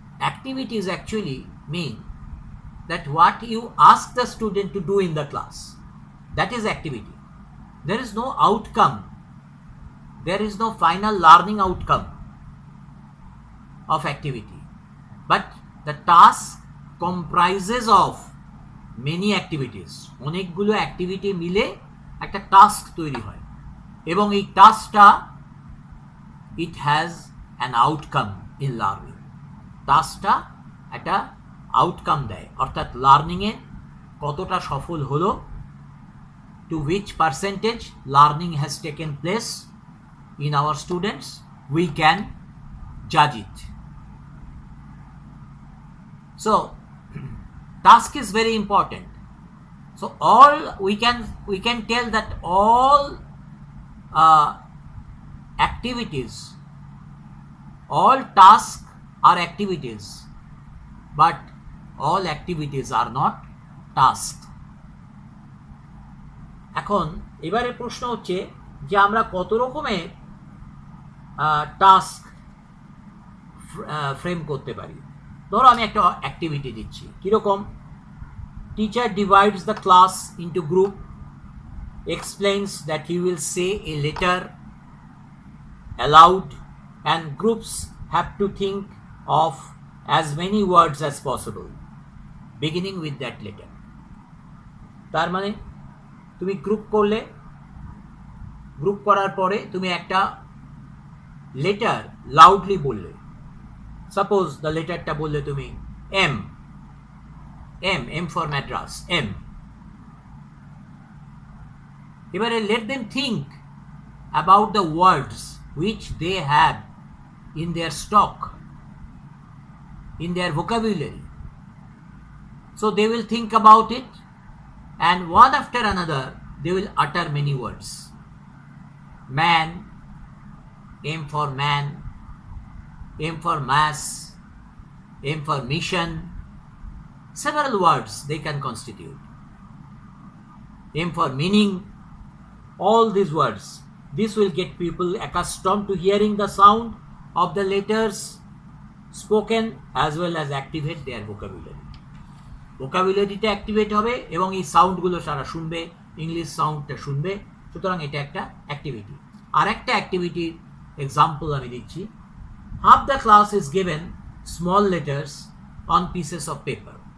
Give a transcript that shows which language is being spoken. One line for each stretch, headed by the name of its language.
English: Activities actually mean that what you ask the student to do in the class, that is activity. There is no outcome, there is no final learning outcome of activity, but the task comprises of many activities.
Bangla: অনেকগুলো activity মিলে একটা task তৈরি হয়, এবং এই টাস্কটা
English: It has an outcome in learning.
Bangla: টাস্কটা একটা outcome দেয়, অর্থাৎ লার্নিংয়ে কতটা সফল হলো,
English: Two which percentage learning has taken place in our students, we can জাজ ইট। So task is very important. So all we can tell that all activities, all tasks are activities, but all activities are not tasks.
Bangla: এখন এবারে প্রশ্ন হচ্ছে যে আমরা কত রকমের task frame করতে পারি। ধরো আমি একটা অ্যাক্টিভিটি দিচ্ছি, কীরকম?
English: Teacher divides the class into group, explains that he will say a letter aloud, and groups have to think of as many words as possible beginning with that letter.
Bangla: তার মানে তুমি গ্রুপ করলে, group করার পরে তুমি একটা letter loudly বললে।
English: suppose the
Bangla: লেটারটা বললে তুমি M, M M for Madras, M.
English: এবারে let them think about the words which they have in their stock, in their vocabulary. So they will think about it, and one after another they will utter many words. Man, M for man, M for mass, M for mission. Several words they can constitute. M for meaning. All these words. This will get people accustomed to hearing the sound of the letters spoken as well as activate their vocabulary.
Bangla: Vocabulary টা activate হবে এবং এই সাউন্ডগুলো সারা শুনবে, English সাউন্ডটা শুনবে, সুতরাং এটা একটা অ্যাক্টিভিটি। আর একটা অ্যাক্টিভিটির এক্সাম্পল আমি দিচ্ছি।
English: Half the class is given small letters on pieces of paper.